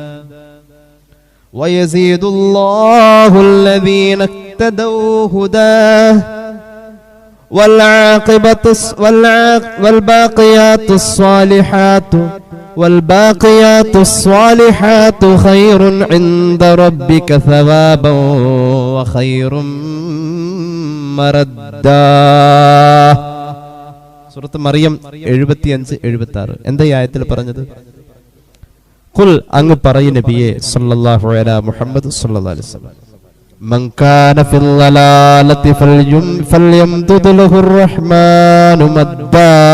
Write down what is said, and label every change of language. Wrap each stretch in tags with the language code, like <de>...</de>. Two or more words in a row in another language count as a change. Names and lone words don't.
<ar>ويزيد الله الذين اهتدوا هداه والباقيات الصالحات خير عند ربك ثوابا وخير مردا.</ar> <ml>സൂറത്ത് മറിയം 75-76. എന്താ ഈ ആയത്തിൽ പറഞ്ഞത്?</ml> <ar>ഖുൽ,</ar> <ml>അങ്ങ് പറയൂ നബിയേ</ml> <ar>صلى الله على محمد صلى الله عليه وسلم, من كان في الضلالة فليمدد له الرحمن مدا.</ar>